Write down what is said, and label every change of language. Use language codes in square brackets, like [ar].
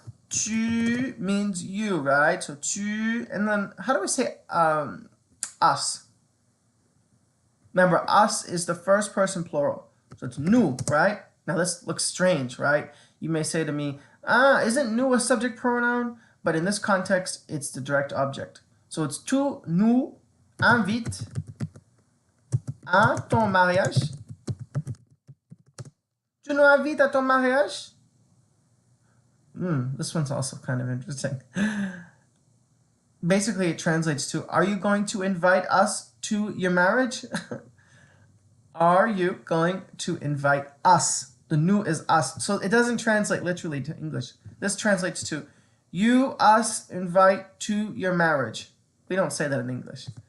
[en] Tu means you, right? So tu, and then how do we say us? Remember, us is the first person plural. So it's nous, right? Now this looks strange, right? You may say to me, isn't nous a subject pronoun? But in this context, it's the direct object. So it's [fr] tu nous invites à ton mariage. Tu nous invites à ton mariage? [en] This one's also kind of interesting. Basically, it translates to, are you going to invite us to your marriage? Are you going to invite us? The nous is us. So it doesn't translate literally to English. This translates to, you, us, invite to your marriage. We don't say that in English.